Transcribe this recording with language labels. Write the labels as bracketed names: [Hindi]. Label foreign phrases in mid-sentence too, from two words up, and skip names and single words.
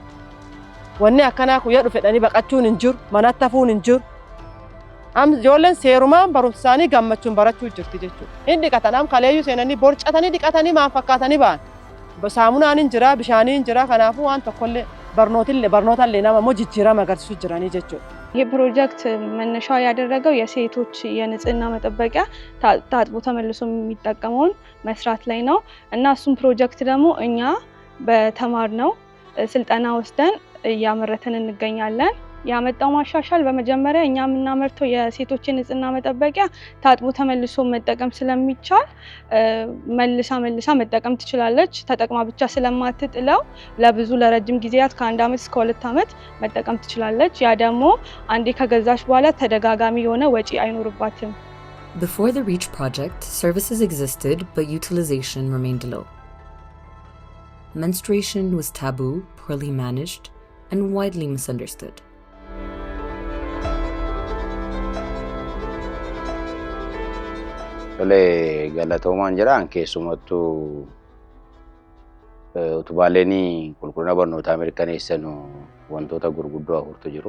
[Oromo] Wanni akkanaa kuyyaa dhufedhanii baqachuun hin jiru, manatti hafuun hin jiru. Ijoolleen seerumaan barumsa isaanii gammachuun barachuu jirti jechuudha. Hin dhiqatan kaleeyyuu seenanii borcatanii dhiqatanii maal fakkaatanii ba'an. Saamunaan hin jira, bishaanii hin jira. Kanaafuu waan tokkollee barnootaallee nama immoo jijjiirama agarsiisuu jiranii jechuudha. [Amharic] ይህ ፕሮጀክት መነሻው ያደረገው የሴቶች የንጽህና መጠበቂያ ታጥቦ ተመልሶ የሚጠቀመውን መስራት ላይ ነው እና እሱም ፕሮጀክት ደግሞ እኛ በተማርነው ስልጠና ወስደን ያመረተን እንገኛለን። ያመጣው ማሻሻል በመጀመሪያ እኛ የምናመርተው የሴቶች የንጽህና መጠበቂያ ታጥቦ ተመልሶ መጠቀም ስለሚቻል መልሳ መጠቀም ትችላለች። ተጠቅማ ብቻ ስለማትጥለው ለብዙ ለረጅም ጊዜያት ከ1 ዓመት እስከ 2 ዓመት መጠቀም ትችላለች። ያ ደግሞ አንዴ ከገዛች በኋላ ተደጋጋሚ የሆነ ወጪ አይኖርባትም። [English] Before the REACH project, services existed but utilization remained low. Menstruation was taboo, poorly managed, and widely misunderstood. [Oromo] Tole galatoomaan jiraan keessumattuu utubaaleen qulqullina barnootaa mirkaneessan wantoota gurguddoo 4tu jiru.